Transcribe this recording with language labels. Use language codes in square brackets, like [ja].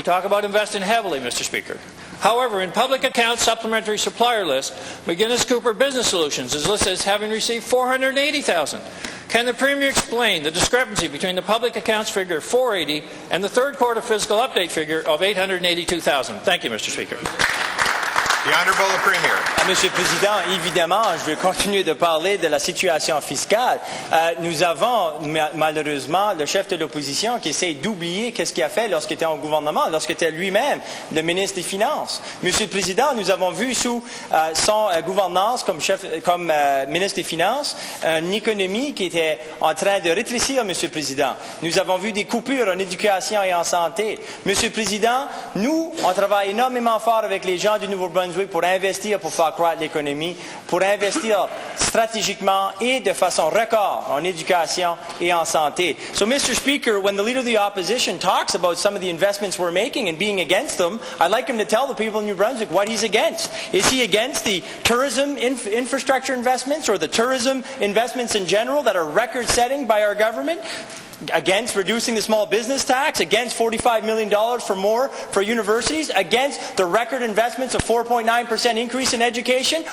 [en] We talk about investing heavily, Mr. Speaker. However, in public accounts supplementary supplier list, McGuinness Cooper Business Solutions is listed as having received $480,000. Can the Premier explain the discrepancy between the public accounts figure of $480,000 and the third quarter fiscal update figure of $882,000? Thank you, Mr. Speaker. The Honourable Premier. [fr] Monsieur le Président, évidemment, je vais continuer de parler de la situation fiscale. Nous avons malheureusement le chef de l'opposition qui essaie d'oublier qu'est-ce qu'il a fait lorsqu'il était en gouvernement, lorsqu'il était lui-même le ministre des Finances. Monsieur le Président, nous avons vu sous son gouvernance comme ministre des Finances une économie qui était en train de rétrécir, Monsieur le Président. Nous avons vu des coupures en éducation et en santé. Monsieur le Président, nous, on travaille énormément fort avec les gens du Nouveau-Brunswick pour investir, pour faire croître l'économie, pour investir stratégiquement et de façon record en éducation et en santé. [en] So, Mr. Speaker, when the Leader of the Opposition talks about some of the investments we're making and being against them, I'd like him to tell the people in New Brunswick what he's against. Is he against the tourism infrastructure investments or the tourism investments in general that are record-setting by our government? Against reducing the small business tax, against $45 million for more for universities, against the record investments of 4.9% increase in education?